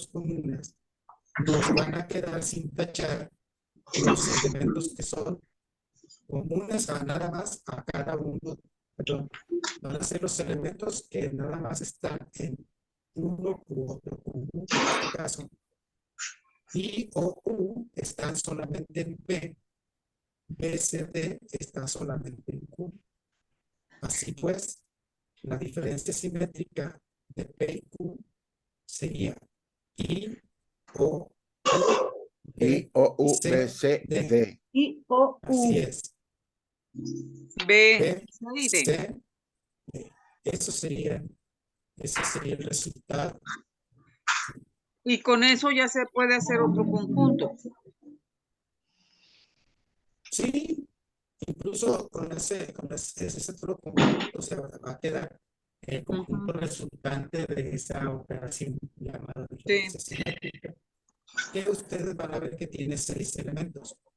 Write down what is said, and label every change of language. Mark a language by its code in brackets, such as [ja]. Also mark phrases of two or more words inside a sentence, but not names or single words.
[es] comunes, nos van a quedar sin tachar los elementos que son comunes a nada más a cada uno, perdón, van a ser los elementos que nada más están en uno u otro conjunto, en este caso, I o U están solamente en P, B, C, D está solamente en Q. Así pues, la diferencia simétrica de P y Q sería I, O, U, I, O, U, B, C, D. D. I, O, U. Así es. B, B, C y D. C, D. Ese sería el resultado. Y con eso ya se puede hacer otro conjunto. Sí, incluso con ese otro conjunto se va a quedar el conjunto resultante de esa operación llamada diferencia simétrica, que ustedes van a ver que tiene 6 elementos.